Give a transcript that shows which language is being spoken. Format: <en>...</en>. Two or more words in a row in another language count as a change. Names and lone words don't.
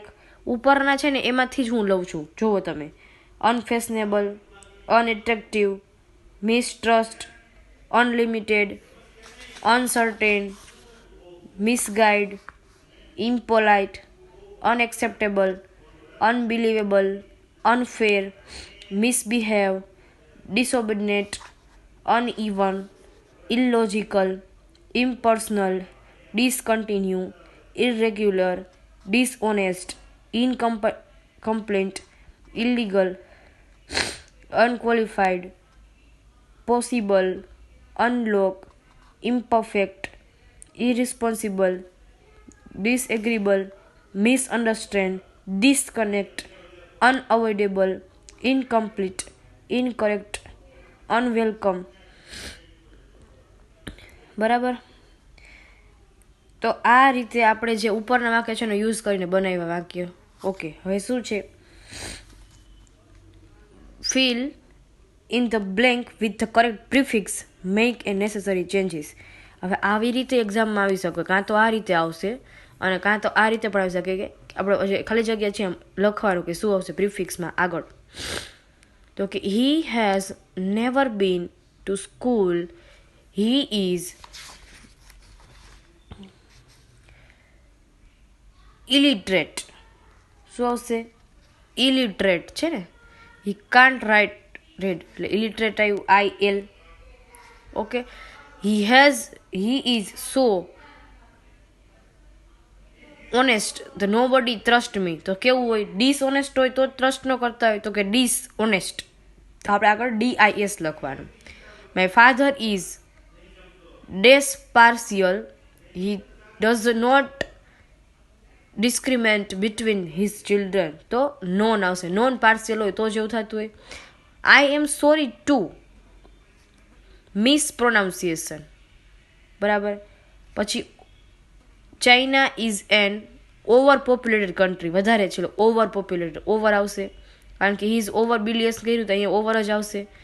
<gu>ઉપરના છે ને એમાંથી જ હું લઉં છું, જુઓ તમે.</gu> <en>unfashionable, unattractive, mistrust, unlimited, uncertain, misguide, impolite, unacceptable, unbelievable, unfair, misbehave, disobedient, uneven, illogical, impersonal, discontinue, irregular, dishonest, incomplete, illegal, unqualified, possible, unlock, imperfect, irresponsible, disagreeable, misunderstand, disconnect, unavoidable, incomplete, incorrect, unwelcome.</en> <gu>બરાબર. તો આ રીતે આપણે જે ઉપરના વાક્ય છે ને યુઝ કરીને બનાવ્યા વાક્ય. ઓકે, હવે શું છે?</gu> <en>Fill in the blank with the correct prefix, make a necessary changes.</en> <gu>હવે આવી રીતે એક્ઝામમાં આવી શકે, કાં તો આ રીતે આવશે અને કાં તો આ રીતે પણ આવી શકે કે આપણે ખાલી જગ્યા છે એમ લખવાનું કે શું આવશે પ્રિફિક્સમાં આગળ. તો કે</gu> <en>He has never been to school. He is illiterate.</en> <gu>શું આવશે? illiterate છે ને.</gu> <en>He can't write read એટલે illiterate આવ્યું IL.</en> <gu>ઓકે,</gu> <en>he is so honest the nobody trust me.</en> <gu>તો કેવું હોય? dishonest હોય તો ટ્રસ્ટ ન કરતા હોય, તો કે dishonest. તો આપણે આગળ DIS લખવાનું.</gu> <en>My father is partial. He does not discriminate between his children,</en> <gu>તો નોન આવશે. નોન પાર્શિયલ હોય તો જેવું થતું હોય.</gu> <en>I am sorry to mis pronunciation, બરાબર. પછી China is an over populated country,</en> <gu>વધારે છે</gu> <en>over populated,</en> <gu>ઓવર આવશે કારણ કે</gu> <en>he is over bilious</en> <gu>કર્યું તો અહીંયા ઓવર જ આવશે.</gu>